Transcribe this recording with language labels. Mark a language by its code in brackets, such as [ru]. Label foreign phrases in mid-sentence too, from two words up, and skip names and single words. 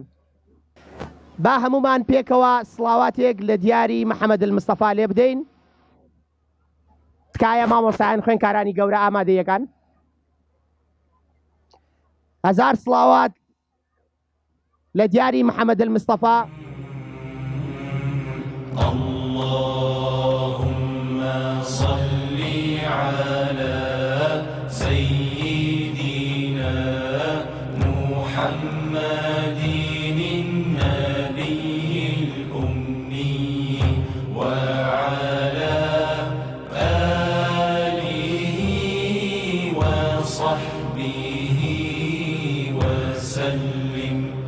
[ckb] با هەمومان پێکەوە سڵاواتێک لە دیاری محەممەد المستەفا لێ بدەین. تکایە مامۆسایان خوێنکارانی گەورە ئامادەیەکان، هەزار سڵاوات لە دیاری محەممەد المستەفا. [ar] اللهم صل على سيدنا محمد النبي الأمي وعلى آله وصحبه وسلم.